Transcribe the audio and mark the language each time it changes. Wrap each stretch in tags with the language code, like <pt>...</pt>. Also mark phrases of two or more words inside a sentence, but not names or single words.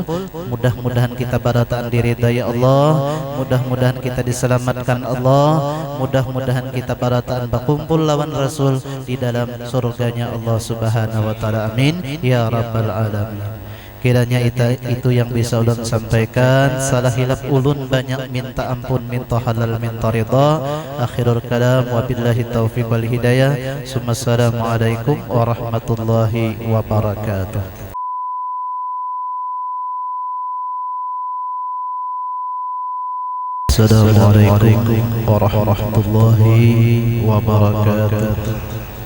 <bjn>Mudah-mudahan kita barataan diridai Allah, mudah-mudahan kita diselamatkan Allah, mudah-mudahan kita barataan berkumpul lawan Rasul di dalam surganya Allah</bjn> <ar>سبحانه وتعالى. آمين يا رب العالمين.</ar> <bjn>Kiranya itu yang bisa ulun sampaikan. Salah hilaf ulun banyak minta ampun, minta halal, minta ridha.</bjn> <ar>آخر الكلام وبالله التوفيق والهداية. السلام عليكم ورحمة الله وبركاته. السلام عليكم ورحمة الله وبركاته.</ar>